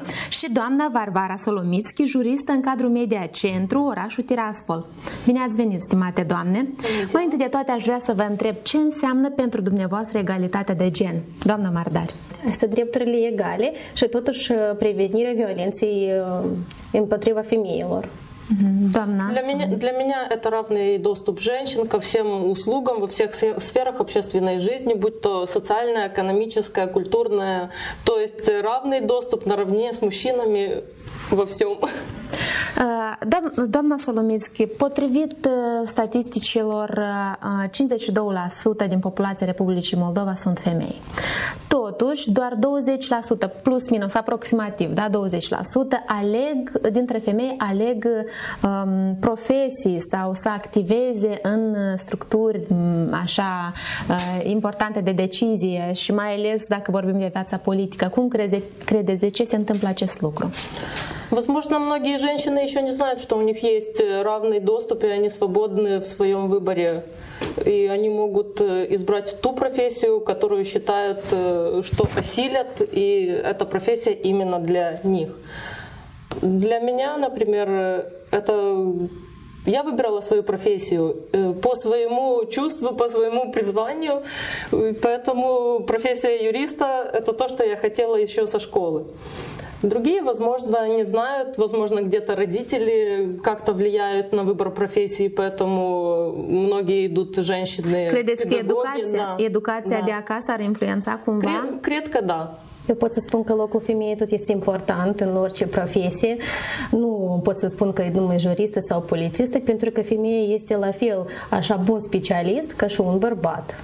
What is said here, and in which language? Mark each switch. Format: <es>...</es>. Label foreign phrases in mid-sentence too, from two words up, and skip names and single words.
<ro>Și doamna Varvara Solomitski, juristă în cadrul Media Centru, orașul Tiraspol. Bine ați venit, stimate doamne. Mai întâi de toate aș vrea să vă întreb ce înseamnă pentru dumneavoastră egalitatea de gen. Doamna Mardari. Este drepturile egale și totuși prevenirea violenței împotriva femeilor.</ro> <ru>Для меня это равный доступ женщин ко всем услугам во всех сферах общественной жизни, будь то социальная, экономическая, культурная, то есть равный доступ наравне с мужчинами во всем.</ru> <ro>Doamna Solomitski, potrivit statisticilor, 52% din populația Republicii Moldova sunt femei. Totuși, doar 20%, plus minus aproximativ, da, 20% dintre femei aleg profesii sau să activeze în structuri așa importante de decizie și mai ales dacă vorbim de viața politică. Cum credeți de ce se întâmplă acest lucru?</ro> <ru>Возможно, многие женщины еще не знают, что у них есть равный доступ, и они свободны в своем выборе. И они могут избрать ту профессию, которую считают, что осилят, и эта профессия именно для них. Для меня, например, это... Я выбирала свою профессию по своему чувству, по своему призванию, поэтому профессия юриста – это то, что я хотела еще со школы. Другие, возможно, не знают, возможно, где-то родители как-то влияют на выбор профессии, поэтому многие идут женщины.</ru> <ro>Credeți că educația de acasă ar influența cumva? Cred că da. Eu pot să spun că locul femeii tot este important în orice profesie. Nu pot să spun că e numai juristă sau polițistă, pentru că femeia este la fel așa bun specialist ca și un bărbat.</ro>